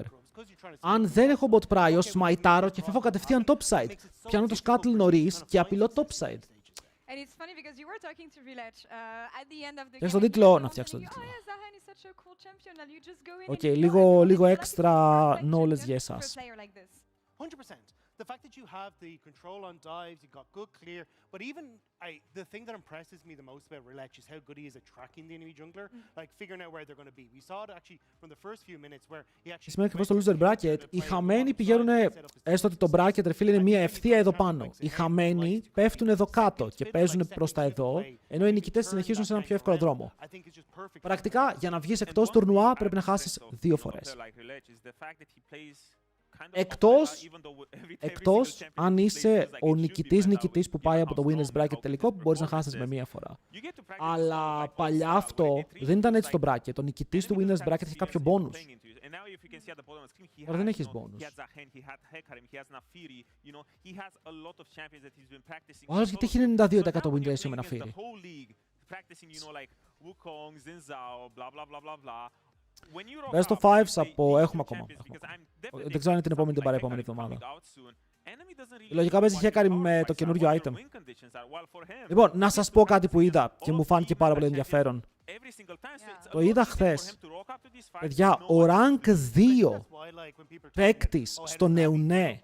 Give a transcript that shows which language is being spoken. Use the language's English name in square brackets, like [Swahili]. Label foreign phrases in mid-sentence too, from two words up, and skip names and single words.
[Greek] Αν δεν έχω [English] bot prio, [Greek] σμαϊτάρω και φεύγω κατευθείαν topside. Πιάνω το scuttle νωρίς και απειλώ topside. Φτιάξω τον τίτλο. Να φτιάξω τον τίτλο. Οκ, λίγο έξτρα knowledge για εσάς. 100%. [English] the fact that you have the control on dives, you've got good clear, but even the thing that impresses me the most about Rilech is how good he is at tracking the enemy jungler, like figuring out where they're going to be. We saw it actually from the first few minutes where he actually. [Greek] Σημαίνει ακριβώς το [English] loser bracket. [Greek] Οι χαμένοι πηγαίνουν, έστω ότι το bracket ρε φίλε είναι μία ευθεία εδώ πάνω. Οι χαμένοι πέφτουν εδώ κάτω και παίζουν προς τα εδώ, ενώ οι νικητές συνεχίζουν σε έναν πιο εύκολο δρόμο. Πρακτικά, για να βγεις εκτός τουρνουά πρέπει να χάσεις 2 φορές. Εκτός αν είσαι ο νικητής που πάει από το [English] winners bracket [Greek] τελικό που μπορείς να χάσεις με 1 φορά. Αλλά παλιά αυτό δεν ήταν έτσι το bracket. Ο νικητής του [English] winners bracket [Greek] είχε κάποιο bonus. Τώρα δεν έχεις bonus. Ο άλλος γιατί έχει 92% [English] win ratio [Greek] με ένα φύρι. [English] Best of 5s [Greek] από... Έχουμε ακόμα. Δεν ξέρω αν την επόμενη την παραεπόμενη εβδομάδα. Λογικά παίζει Hekari με το καινούριο item. Λοιπόν, να σας πω κάτι που είδα και μου φάνηκε πάρα πολύ ενδιαφέρον. Το είδα χθες. Παιδιά, ο rank 2 παίκτης στο νεουνέ.